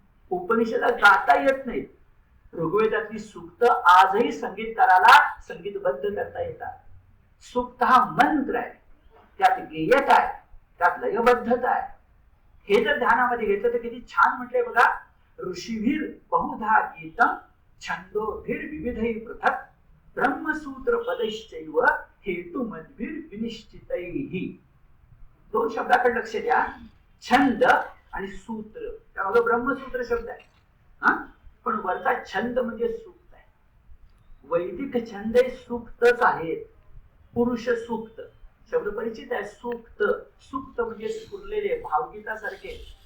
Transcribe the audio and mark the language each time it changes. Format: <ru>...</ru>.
<mr>उपनिषदात गाता येत नाहीत. ऋग्वेदातली सूक्त आजही संगीतकाराला संगीतबद्ध करता येतात. सूक्त हा मंत्र आहे, त्यात गेयता आहे, त्यात लयबद्धता आहे. हे जर ध्यानामध्ये घेतलं तर किती छान म्हटलंय बघा.</mr> <sa>ऋषीभीर बहुधा गीतम छंदोभीर विविधै पृथक् ब्रह्मसूत्र पदैश्चैव हेतुमद्भिर विनिश्चितैहि.</sa> <mr>2 शब्दाकडे लक्ष द्या, छंद आणि सूत्र. त्यामध्ये ब्रह्मसूत्र शब्द आहे हा, पण वरचा छंद म्हणजे सूक्त आहे. वैदिक छंद हे सूक्तच आहेत. पुरुष सूक्त शब्द परिचित आहे. सूक्त, सूक्त म्हणजे स्फुरलेले, भावगीतासारखे.</mr>